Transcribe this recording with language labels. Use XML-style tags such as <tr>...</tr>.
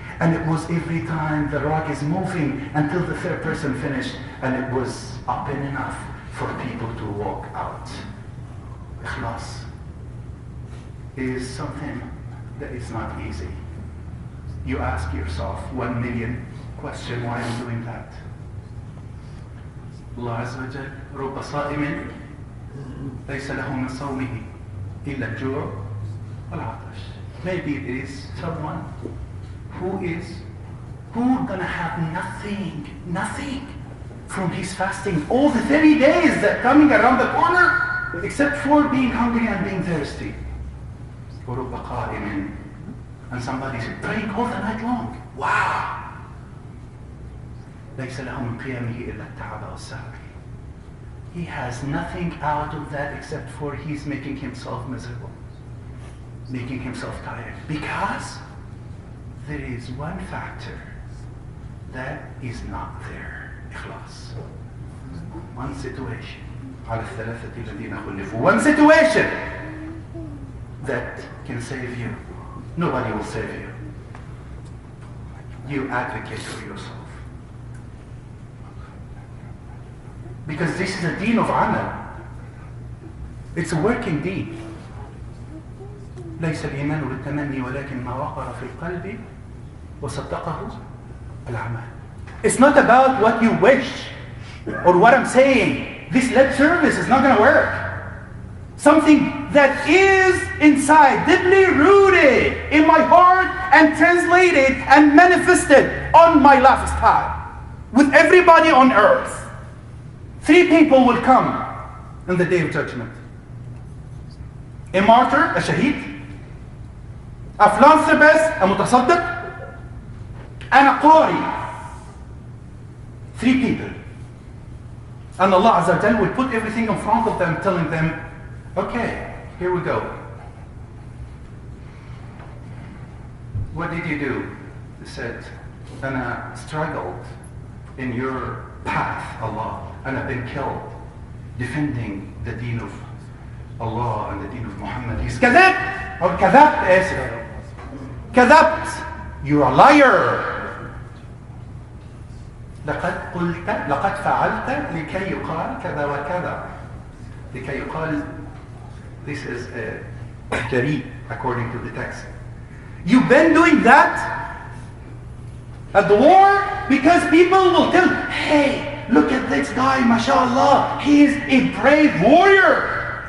<en>And it was every time the rock is moving until the third person finished, and it was open enough for people to walk out. Ikhlas is something that is not easy. You ask yourself 1 million questions, why I'm doing that?</en> <ar>Allah Azza wa Jal, رب صائم ليس له من صومه إلا الجوع والعطش.</ar> <en>Maybe it is someone who gonna have nothing from his fasting all the 30 days that coming around the corner, except for being hungry and being thirsty.</en> <ar>ورب قائم,</ar> <en>and somebody's praying all the night long. Wow!</en> <ar>ليس له من قيامه إلا التعب والسهر.</ar> <en>He has nothing out of that except for he's making himself miserable, making himself tired, because there is one factor that is not there. إخلاص. One situation.</en> <ar>على الثلاثة الذين خلفوا.</ar> <en>One situation that can save you. Nobody will save you. You advocate for yourself. Because this is a deen of amal. It's a working deen.</en> <ar>ليس الإيمان بالتمني ولكن ما وقر في القلب وصدقه العمل.</ar> <en>It's not about what you wish or what I'm saying. This lip service is not going to work. Something that is inside, deeply rooted in my heart and translated and manifested on my lifestyle with everybody on earth. 3 people will come on the day of judgment. A martyr, a shaheed, a philanthropist, a mutasaddiq, and a qari. 3 people. And Allah Azza wa Jal will put everything in front of them, telling them, okay, here we go. What did you do? He said, and I struggled in your path, Allah, and I've been killed defending the deen of Allah and the deen of Muhammad.</en> <ar>He's كذبت or كذبت آسف كذبت.</ar> <en>You're a liar.</en> <ar>لقد فعلت لكي يقال كذا وكذا. لكي يقال,</ar> <en>this is جريء according to the text. You've been doing that at the war because people will tell, hey, look at this guy, mashallah, he is a brave warrior.</en>